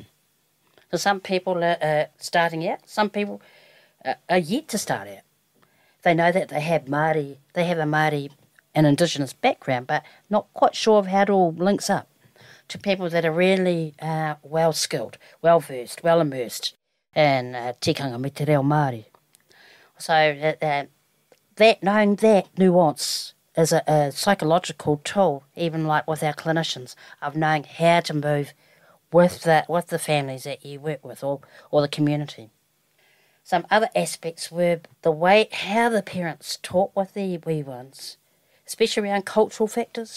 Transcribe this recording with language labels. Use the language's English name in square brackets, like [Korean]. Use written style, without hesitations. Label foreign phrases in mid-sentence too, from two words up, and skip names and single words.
[English] So some people are starting out, some people are yet to start out. They know that they have a Māori and Indigenous background, but not quite sure of how it all links up to people that are really well-skilled, well-versed, well-immersed in [Māori] tikanga me te reo Māori. [English] So knowing that nuance is a psychological tool, even with our clinicians, of knowing how to move with the families that you work with or the community. some other aspects were the way how the parents talk with their wee ones, especially around cultural factors.